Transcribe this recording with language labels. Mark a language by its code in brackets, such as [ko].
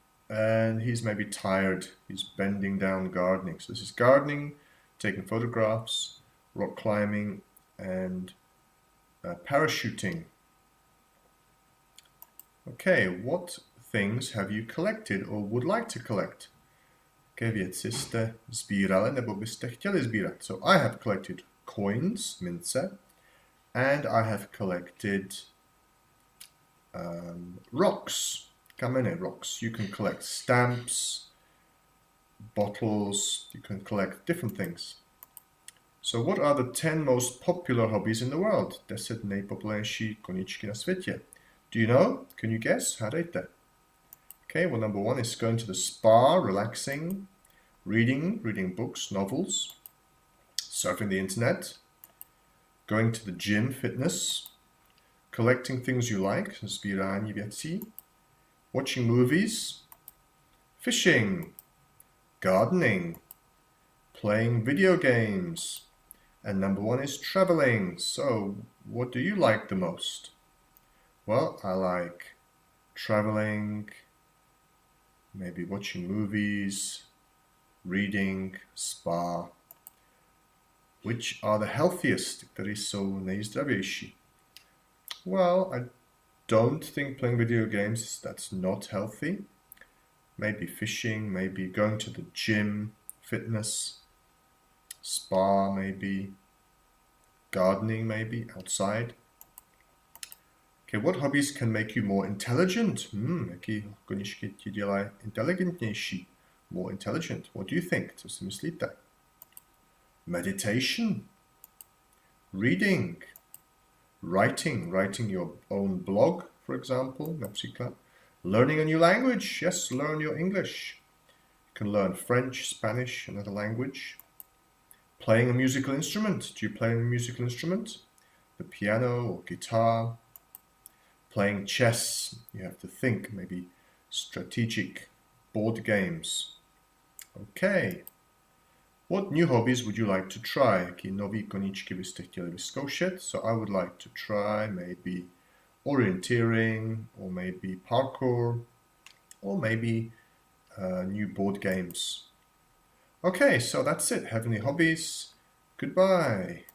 [en] And he's maybe tired. He's bending down gardening. So this is gardening, taking photographs, rock climbing, and parachuting. Okay, what things have you collected or would like to collect? [cs] Jaké věci jste sbírali nebo byste chtěli sbírat? [en] So I have collected coins, mince, and I have collected rocks, kamene rocks. You can collect stamps, bottles, you can collect different things. So what are the 10 most popular hobbies in the world? [cs] 10 nejpopulárnější koníčky na světě. [en] Do you know? Can you guess? [cs] Hádejte. [en] Okay, well, number 1 is going to the spa, relaxing, reading books, novels, surfing the internet, going to the gym, fitness, collecting things you like, [cs] sbírání věcí, [en] watching movies, fishing, gardening, playing video games, and number 1 is traveling. So, what do you like the most? Well, I like traveling, maybe watching movies, reading, spa. Which are the healthiest, [cs] které jsou nejzdravější? [en] Well, I don't think playing video games, that's not healthy. Maybe fishing, maybe going to the gym, fitness, spa maybe, gardening maybe, outside. Okay, what hobbies can make you more intelligent? [cs] Jaký koníčky ti dělají inteligentnější? [en] More intelligent. What do you think? [cs] Co si myslíte? [en] Meditation, reading, writing your own blog, for example, například. Learning a new language. Yes, learn your English. You can learn French, Spanish, another language. Playing a musical instrument. Do you play a musical instrument? The piano or guitar. Playing chess. You have to think, maybe strategic board games. Okay. What new hobbies would you like to try? [cs] Jaké nový koníčky byste chtěli vyzkoušet? [en] So I would like to try maybe orienteering, or maybe parkour, or maybe new board games. Okay, so that's it. Heavenly Hobbies. Goodbye.